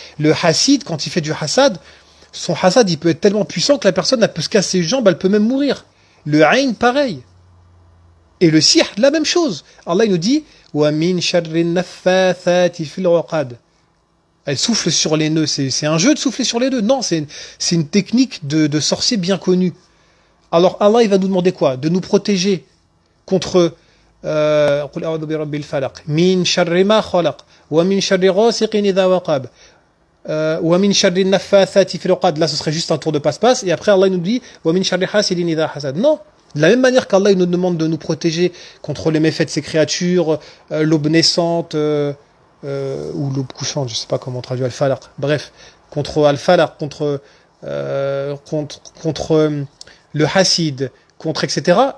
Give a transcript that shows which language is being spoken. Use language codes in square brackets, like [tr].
[fr] Le hasid, quand il fait du hasad, son hasad il peut être tellement puissant que la personne elle peut se casser les jambes, elle peut même mourir. Le ayn, pareil. Et le sihr, la même chose. Allah il nous dit [ar] wa min sharri naffathati fil 'uqad. [fr] Elle souffle sur les nœuds. C'est un jeu de souffler sur les nœuds. Non, c'est une technique de sorcier bien connue. Alors Allah il va nous demander quoi? De nous protéger contre [ar] قل أعوذ برب الفلق من شر ما خلق ومن شر غاسق إذا وقب ومن شر النفاثات في العقد. [fr] Là ce serait juste un tour de passe-passe et après Allah il nous dit [ar] ومن شر حاسد إذا حسد. [fr] Non, de la même manière qu'Allah il nous demande de nous protéger contre les méfaits de ces créatures, l'aube naissante, ou l'aube couchante, je sais pas comment on traduit al-falaq. Bref, contre al-falaq, contre le hasid, contre etc.